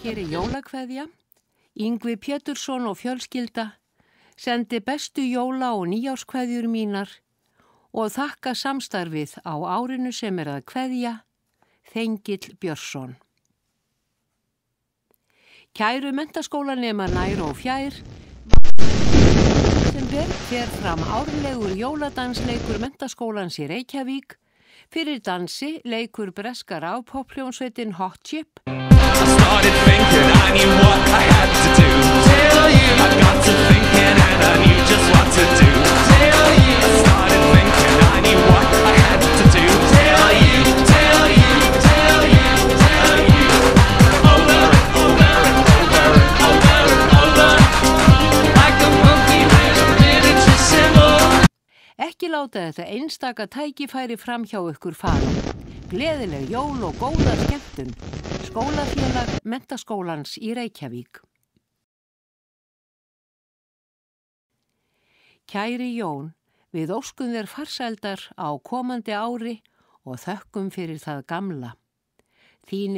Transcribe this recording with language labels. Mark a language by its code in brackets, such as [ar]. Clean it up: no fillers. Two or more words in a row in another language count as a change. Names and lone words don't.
[is] Hér jólakveðja, Yngvi Pétursson og fjölskylda sendi bestu jóla- og nýjárskveðjur mínar og þakka samstarfið á árinu sem að kveðja, Þengill Björnsson. Kæru menntaskólanema nær og fjær, sem fer fram árlegur jóladansleikur menntaskólans í Reykjavík. Fyrir dansi leikur breska rafpopphljómsveitin Hot Chip. [en] I started thinking I knew what I had to do. Tell you I got to thinking and I knew just what to do. Tell you I started thinking I knew what I had to do. Tell you over and over and over and over and over like a monkey with a miniature symbol. [is] Ekki láta þetta einstaka tækifæri fram hjá ykkur fara. Gleðileg jól og góða skemmtun. Skólafélag Menntaskólans í Reykjavík. Kæri Jón, við óskum þér farsældar á komandi ári og þökkum fyrir það gamla.